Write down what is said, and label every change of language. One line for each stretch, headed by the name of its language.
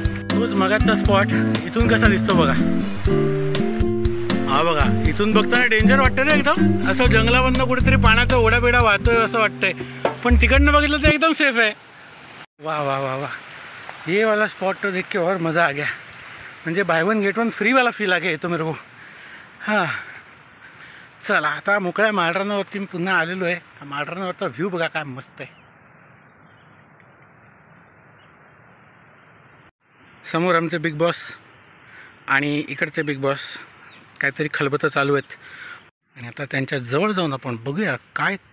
Marathi: तोच मगाचा स्पॉट इथून कसा दिसतो बघा. हा बघा, इथून बघताना डेंजर वाटतं ना एकदम, असं जंगलामधनं कुठेतरी पाण्याचा ओढाबिडा वाहतोय असं वाटतंय. पण तिकडनं बघितलं तर एकदम सेफ आहे.
Hindi: वाह वाह वाह वाह, ये वाला स्पॉट तो देख के और मज़ा आ गया.
Marathi: म्हणजे
Hindi: बाय 1 गेट 1 फ्री वाला फील आ गया तो मेरे को.
Marathi: हां, चला आता मोकळ्या माळरानावरती मी पुन्हा आलेलो आहे. माळरानावरचा व्ह्यू बघा काय मस्त आहे. समोर आमचे बिग बॉस आणि इकडचे बिग बॉस काहीतरी खलबतं चालू आहेत. आणि आता त्यांच्या जवळ जाऊन आपण बघूया काय